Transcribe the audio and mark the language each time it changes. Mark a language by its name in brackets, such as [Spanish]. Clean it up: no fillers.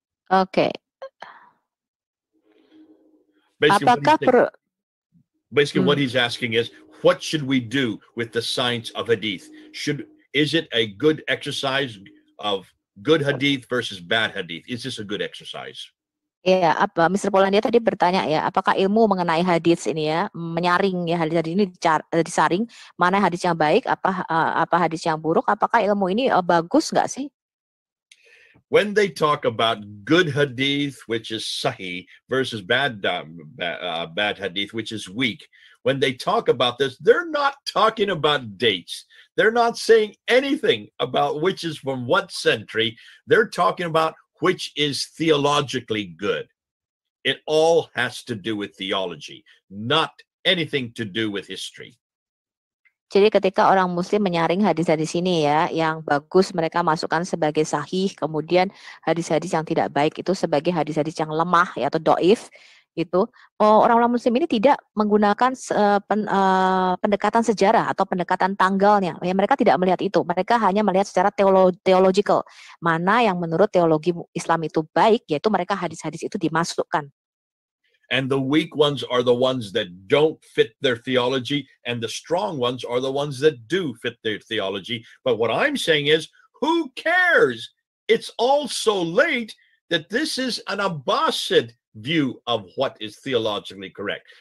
[Indonesian] Oke. [English] Basically, what he's asking is, what should we do with the science of hadith? Is it a good exercise of good hadith versus bad hadith? Is this a good exercise? [Indonesian] Ya, Mr. Polandia tadi bertanya ya, apakah ilmu mengenai hadis ini ya, menyaring ya hadis ini disaring, mana hadis yang baik, apa hadis yang buruk, apakah ilmu ini bagus nggak sih? [English] When they talk about good hadith, which is sahih, versus bad hadith, which is weak, when they talk about this, they're not talking about dates. They're not saying anything about which is from what century. They're talking about which is theologically good. It all has to do with theology, not anything to do with history. [Indonesian] Jadi ketika orang muslim menyaring hadis-hadis ini ya, yang bagus mereka masukkan sebagai sahih, kemudian hadis-hadis yang tidak baik itu sebagai hadis-hadis yang lemah ya, atau doif, itu orang-orang muslim ini tidak menggunakan pendekatan sejarah atau pendekatan tanggalnya. Ya, mereka tidak melihat itu. Mereka hanya melihat secara theological. Mana yang menurut teologi Islam itu baik, yaitu mereka hadis-hadis itu dimasukkan. [English] And the weak ones are the ones that don't fit their theology, and the strong ones are the ones that do fit their theology. But what I'm saying is, who cares? It's all so late that this is an Abbasid view of what is theologically correct.